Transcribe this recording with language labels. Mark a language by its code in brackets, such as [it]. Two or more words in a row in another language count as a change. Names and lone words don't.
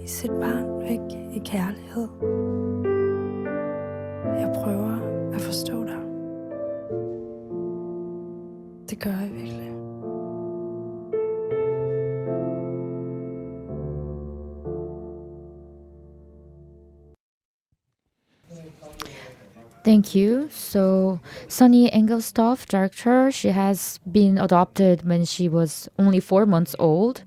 [da] sit barn væk i kærlighed. Jeg prøver at forstå dig. Det gør jeg virkelig. [en] Thank you. So, Sunny Engelstoff, director, she has been adopted when she was only 4 months old.